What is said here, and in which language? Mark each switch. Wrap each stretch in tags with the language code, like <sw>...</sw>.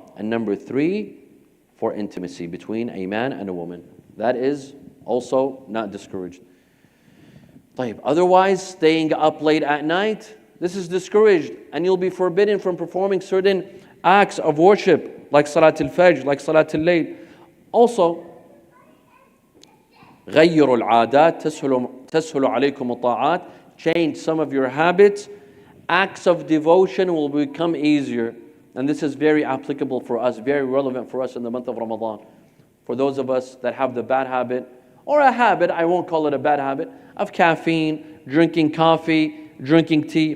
<en>And number 3, for intimacy between a man and a woman. That is also not discouraged. Otherwise, staying up late at night, this is discouraged, and you'll be forbidden from performing certain acts of worship, like Salat al-Fajr, like Salat al-Layl. Also,</en> <ar>غَيِّرُوا الْعَادَاتِ تَسْهُلُ عَلَيْكُمُ الطَّاعَاتِ.</ar> <en>Change some of your habits. Acts of devotion will become easier. And this is very applicable for us, very relevant for us in the month of Ramadan. For those of us that have the bad habit, or a habit, I won't call it a bad habit, of caffeine, drinking coffee, drinking tea.</en>